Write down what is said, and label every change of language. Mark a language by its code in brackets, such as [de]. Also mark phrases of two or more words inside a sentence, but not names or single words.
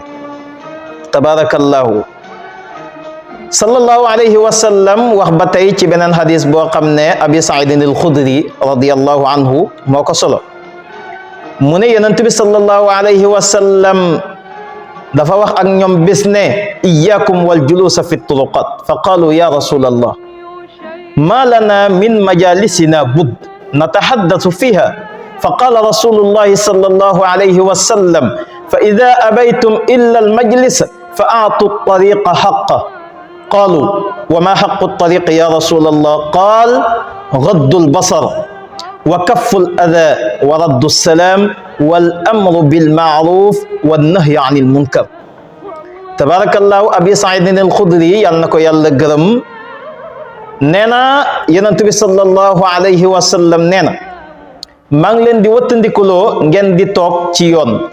[ar] تبارك الله صلى الله عليه وسلم [wo] wax ba tey ci beneen hadis boo xam ne abi saidin al xudri [ar] رضي الله عنه [wo] moo ko solo. mu ne yonent bi [ar] صلى الله عليه وسلم [wo] dafa wax ak ñoom bis ne [ar] إياكم والجلوس في الطرقات فقالوا يا رسول الله ما لنا من مجالسنا بد نتحدث فيها فقال رسول الله صلى الله عليه وسلم فإذا أبيتم إلا المجلس فأعطوا الطريق حقه قالوا وما حق الطريق يا رسول الله قال غض البصر وكف الأذى ورد السلام والأمر بالمعروف والنهي عن المنكر. [wo] tabarakallahu abi saidin al xudri yàlla na ko yàlla gërëm nee na yonent bi [ar] صلى الله عليه وسلم [wo] nee na maa ngi leen di wëttandikuloo ngeen di toog ci yoon.